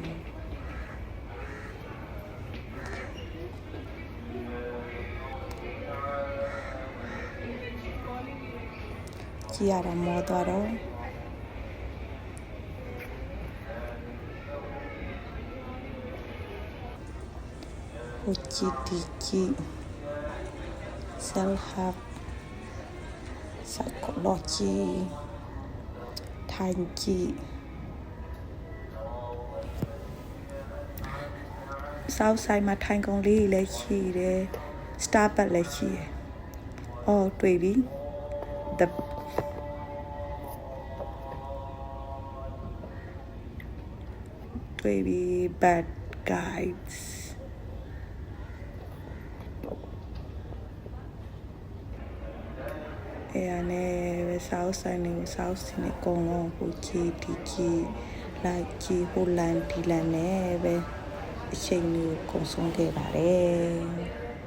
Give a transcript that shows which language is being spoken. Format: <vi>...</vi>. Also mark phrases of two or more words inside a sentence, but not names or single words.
<my>ကြည့်ရတာမောသွားတော့ဟိုကြည့်ဒီကြည့်</my> <en>self help</en> <my>psychology ထိုင်ကြည့်South side မှာထိုင်ကုန်လေးလည်းရှိတယ် Starbucks လည်းရှိတယ်အော်တွေ့ပြီ the baby bad guys အဲ့နဲ့ South side နဲ့ South side နဲ့အကုန်လုံးဟိုကြည့်ဒီကြည့်လိုက်ကြည့်ဟိုလန်ဒီလန်နဲ့ပဲအချိန်မျိုးကုန်ဆုံးခဲ့ပါတယ်</my>